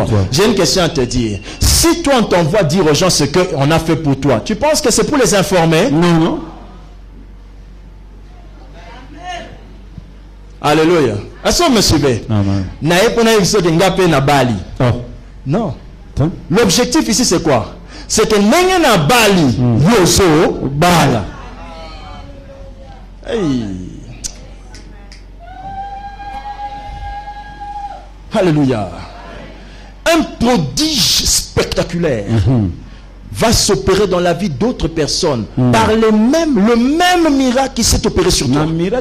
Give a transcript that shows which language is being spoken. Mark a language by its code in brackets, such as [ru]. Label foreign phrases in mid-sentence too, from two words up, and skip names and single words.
[fr] J'ai une question à te dire. Si toi on t'envoie dire aux gens ce qu'on a fait pour toi, tu penses que c'est pour les informer? Non. Alléluia. Est-ce que vous me suivez? Non. L'objectif ici c'est quoi? C'est que n'ayez na bali yoso bala. Hey. Alléluia. Un prodige spectaculaire va s'opérer dans la vie d'autres personnes par le même miracle qui s'est opéré sur toi.